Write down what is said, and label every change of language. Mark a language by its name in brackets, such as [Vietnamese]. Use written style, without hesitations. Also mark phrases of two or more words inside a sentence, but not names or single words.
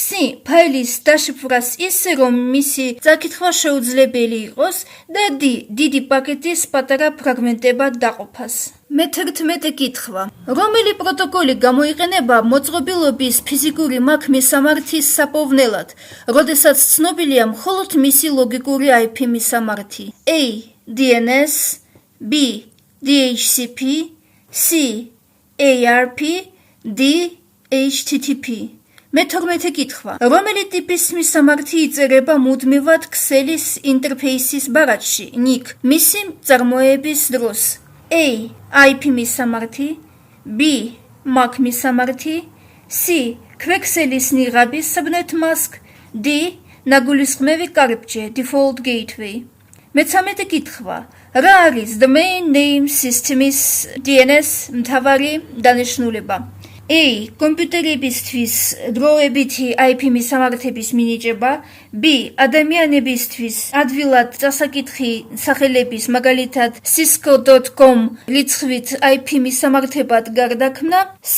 [Georgian] ფაილის დაშიფრას ისე, რომ მისი წაკითხვა შეუძლებელი იყოს და D. დიდი პაკეტის პატარა ფრაგმენტებად დაყოფას. მე-11 კითხვა. რომელი პროტოკოლი გამოიყენება მოწყობილობის ფიზიკური მაქ მისამართის საფოვნელად, როდესაც ცნობილია მხოლოდ მისი ლოგიკური IP მისამართი. A. DNS, B. DHCP, C. ARP, D. HTTP. მე-12 კითხვა. რომელი ტიპის მისამართი იწერება მუდმივად ქსელის ინტერფეისის ბარათში, NIC, მისი წარმოების დროს? A. IP მისამართი, B. MAC მისამართი, C. ქვექსელის ნიღაბის [English] subnet mask, [Georgian] D. ნაგულისხმევი კარიბჭე [English] default gateway. [Georgian] მე-13 კითხვა. რა არის [English] domain name system- [Georgian] ის DNS მთავარი დანიშნულება? A. კომპიუტერებისთვის დროებითი IP მისამართების მინიჭება, B. ადამიანებისთვის ადვილად წასაკითხი სახელების, მაგალითად cisco.com რიცხვით IP მისამართებად გარდაქმნა, C.